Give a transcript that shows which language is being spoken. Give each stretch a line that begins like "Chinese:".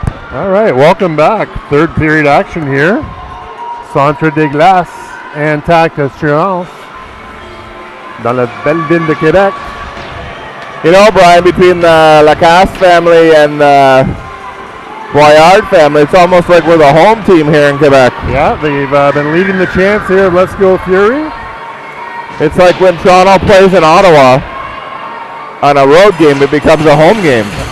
English: All right, welcome back. Third period action here.
French: Centre de glace Intact Assurance dans la belle ville de Québec.
English: You know, Brian, between the Lacasse family and the Boyard family, it's almost like we're the home team here in Quebec. Yeah, they've been leading the chants here of Let's Go Fury. It's like when Toronto plays in Ottawa on a road game, it becomes a home game.